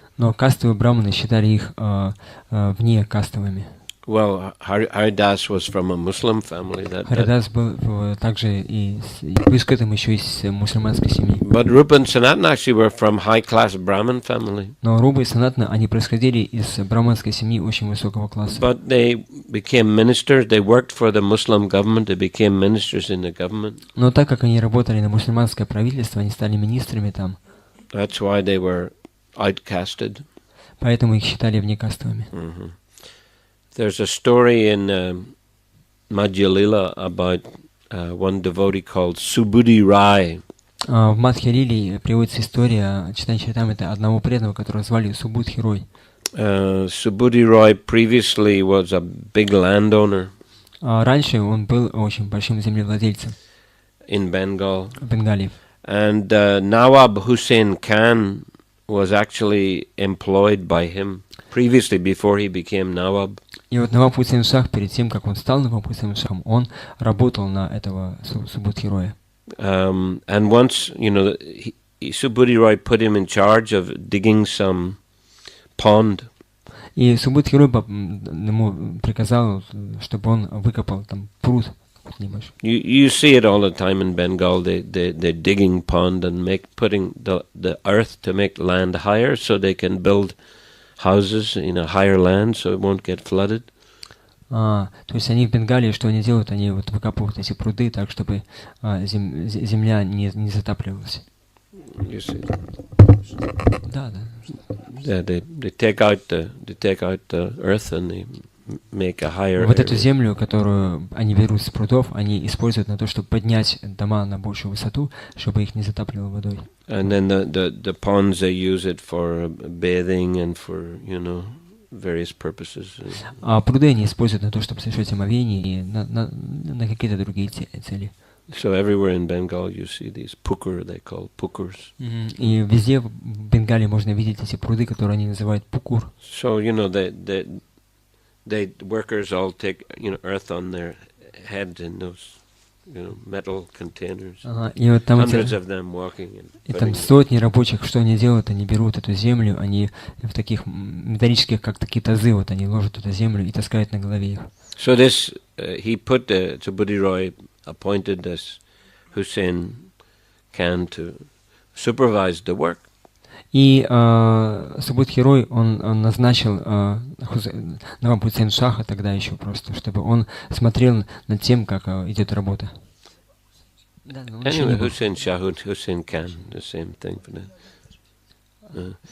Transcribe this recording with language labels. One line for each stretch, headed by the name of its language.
Russian: Но кастовые браманы считали их вне кастовыми.
English: Well, Haridas was from a Muslim family.
Russian: Харидас был также и плюс к этому еще из мусульманской семьи.
English: But Rupa and Sanatan actually were from high-class Brahmin family.
Russian: Но Рупа и Санатана, они происходили из браманской семьи очень высокого класса.
English: But they became ministers. They worked for the Muslim government. They became ministers in the government.
Russian: Но так как они работали на мусульманское правительство, они стали министрами там.
English: That's why they were outcasted.
Russian: Поэтому их считали внекастовыми. Mm-hmm.
English: There's a story in Madhya Lila about one devotee called Subudhi Rai.
Russian: В Мадхья Лиле приводится история Чайтаньи Чаритамрите одного преданного, которого звали Субудхи Рой.
English: Subudhi Rai previously was a big landowner.
Russian: Раньше он был очень большим землевладельцем.
English: In Bengal.
Russian: В Бенгалии.
English: And Nawab Hussain Khan was actually employed by him previously before he became Nawab.
Russian: И вот Наваб Хусейн Шах, перед тем, как он стал Наваб Хусейн Шахом, он работал на этого Субудхи Роя.
English: And once, Subudhi Roy put him in charge of digging some pond.
Russian: И Субудхи Рой ему приказал, чтобы он выкопал там пруд небольшой.
English: You see it all the time in Bengal. They're digging pond and putting the earth to make land higher so they can build houses in a higher land so it won't get flooded.
Russian: То есть они в Бенгалии, что они делают? Они вот выкапывают эти пруды так, чтобы земля не затапливалась.
English: You see.
Russian: Да.
English: Yeah, they take out the earth and they make a higher.
Russian: Вот эту землю, которую они берут с прудов, они используют на то, чтобы поднять дома на большую высоту, чтобы их не затапливало водой.
English: And then the ponds, they use it for bathing and for, various purposes.
Russian: А пруды они используют на то, чтобы совершать омовение и на какие-то другие цели.
English: So everywhere in Bengal you see these pukur, they call pukurs.
Russian: И везде в Бенгалии можно видеть эти пруды, которые они называют пукур.
English: So, they workers all take, earth on their heads in those, metal containers.
Russian: И вот там
English: Hundreds of them walking.
Russian: И там сотни рабочих, что они делают? Они берут эту землю, они в таких металлических, как такие тазы, вот они ложат эту землю и таскают на голове их.
English: So this, he put Subudhi Roy appointed this Hussain Khan to supervise the work.
Russian: И Субудхи Рой, он назначил Наваб Хусейн Шаха тогда еще просто, чтобы он смотрел над тем, как идет работа.
English: Anyway, Hussain Shah, Hussain Khan, the same thing for that.